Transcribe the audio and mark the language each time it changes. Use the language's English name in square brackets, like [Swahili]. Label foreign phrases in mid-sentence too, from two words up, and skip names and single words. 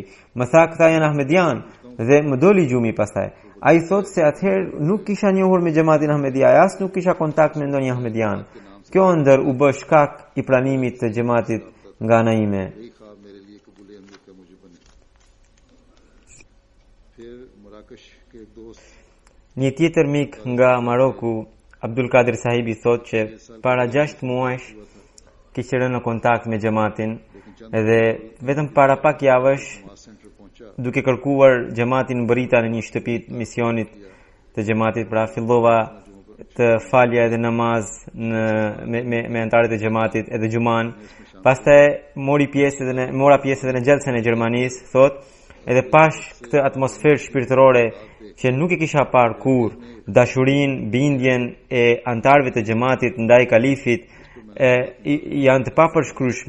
[Albanian] Më tha këta janë ahmedian dhe më doli gjumi pastaj. Ai thot se atëherë nuk kisha njohur me xhamatin Ahmedia, as nuk kisha kontakt me ndonjë ahmedian. Kjo ndër u bë shkak i pranimit të xhamatit nga ana ime. [Urdu] مراکش کے ایک دوست [Albanian] Një tjetër mik nga Maroku, Abdul Kadir Sahibi thot që para 6 muajsh kishte rënë në kontakt me xhamatin edhe vetëm para pak javësh [Urdu] نماز سینٹر پہنچا [Albanian] duke kërkuar xhamatin mbërita në një shtëpi misionit të xhamatit, pra fillova të falja edhe namaz me antarët e xhamatit edhe xhuman. Pastaj mora pjesë edhe në xhelsen e Gjermanisë, thot, edhe pash këtë atmosferë shpirtërore që nuk e kisha parë kur, dashurinë, bindjen e antarëve të xhamatit ndaj kalifit janë të papërshkrueshme.